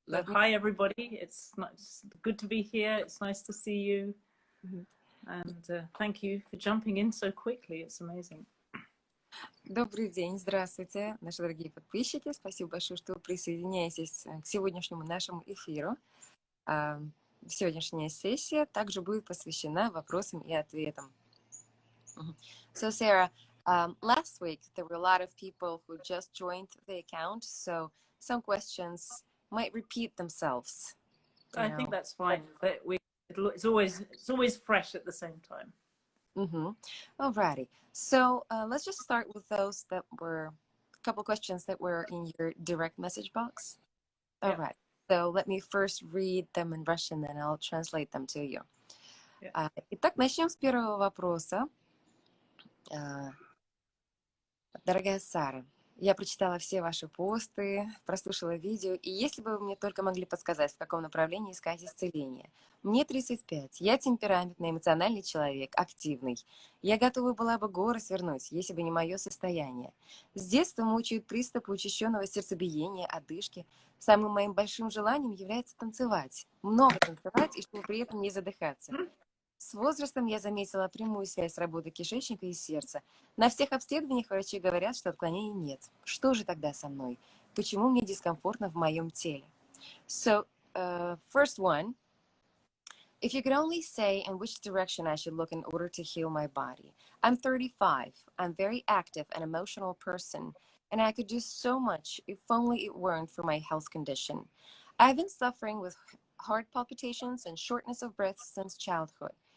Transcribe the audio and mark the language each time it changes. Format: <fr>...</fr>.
<en>So hi everybody, it's good to be here. It's nice to see you, and thank you for jumping in so quickly. It's amazing.</en> <ru>Добрый день, здравствуйте, наши дорогие подписчики. Спасибо большое, что вы присоединяетесь к сегодняшнему нашему эфиру. Сегодняшняя сессия также будет посвящена вопросам и ответам.</ru> <en>So, Sarah, last week there were a lot of people who just joined the account, so some questions might repeat themselves. I think that's fine. But it's always fresh at the same time. Alrighty. So let's just start with those that were a couple questions that were in your direct message box. All right. So let me first read them in Russian, and I'll translate them to you.</en> <ru>Итак, начнем с первого вопроса. Дорогая Сара, я прочитала все ваши посты, прослушала видео, и если бы вы мне только могли подсказать, в каком направлении искать исцеление. Мне 35, я темпераментный, эмоциональный человек, активный. Я готова была бы горы свернуть, если бы не мое состояние. С детства мучают приступы учащенного сердцебиения, одышки. Самым моим большим желанием является танцевать. Много танцевать, и чтобы при этом не задыхаться. С возрастом я заметила прямую связь с работой кишечника и сердца. На всех обследованиях врачи говорят, что отклонений нет. Что же тогда со мной? Почему мне дискомфортно в моем теле?</ru> <en>So, first one, if you could only say in which direction I should look in order to heal my body. I'm 35. I'm very active and emotional person, and I could do so much if only it weren't for my health condition. I've been suffering with heart palpitations and shortness of breath since childhood.</en>